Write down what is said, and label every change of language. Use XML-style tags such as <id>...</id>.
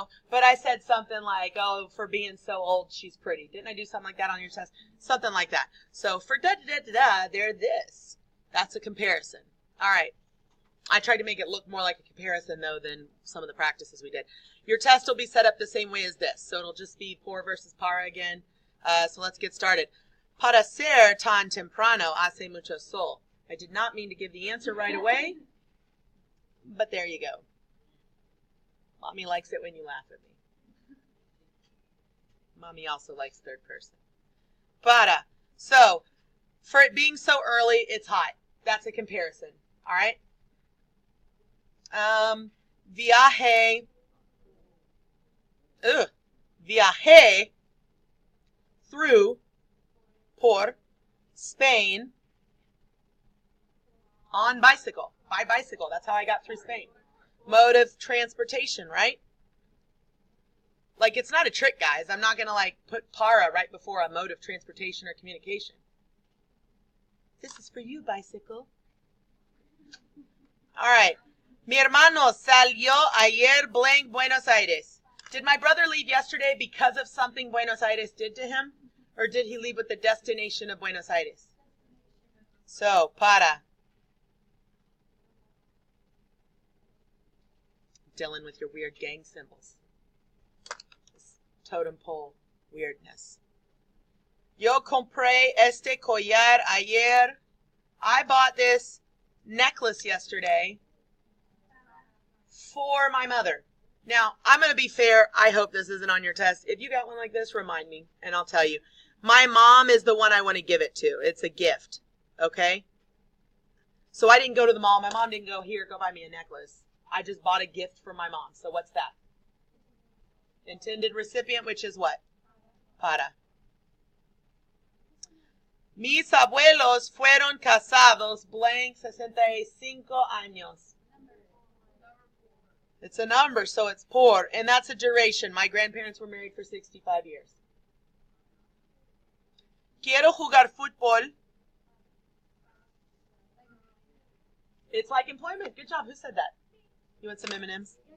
<en>But I said something like, oh, for being so old, she's pretty. Didn't I do something like that on your test? Something like that. So for da-da-da-da-da, they're this. That's a comparison. All right. I tried to make it look more like a comparison, though, than some of the practices we did. Your test will be set up the same way as this. So it'll just be por versus para again. So let's get started.</en> <es>Para ser tan temprano hace mucho sol.</es> <en>I did not mean to give the answer right away, but there you go. Mommy likes it when you laugh at me. Mommy also likes third person. Para. So, for it being so early, it's hot. That's a comparison. All right?</en> <es>Viaje.</es> <en>Viaje through, por, Spain, on bicycle. By bicycle. That's how I got through Spain. Mode of transportation, right? Like, it's not a trick, guys. I'm not going to, like, put para right before a mode of transportation or communication. This is for you, bicycle. All right.</en> <es>Mi hermano salió ayer blank Buenos Aires.</es> <en>Did my brother leave yesterday because of something Buenos Aires did to him? Or did he leave with the destination of Buenos Aires? So, para. Dylan with your weird gang symbols. This totem pole weirdness.</en> <es>Yo compré este collar ayer.</es> <en>I bought this necklace yesterday for my mother. Now, I'm going to be fair. I hope this isn't on your test. If you got one like this, remind me, and I'll tell you. My mom is the one I want to give it to. It's a gift, okay? So I didn't go to the mall. My mom didn't go, here, go buy me a necklace. I just bought a gift for my mom. So what's that? Intended recipient, which is what?</en> <es>Para. Mis abuelos fueron casados blank 65 años.</es> <en>It's a number, so it's por, and that's a duration. My grandparents were married for 65 years.</en> <es>Quiero jugar fútbol.</es> <en>It's like employment. Good job. Who said that? You want some M&Ms?</en>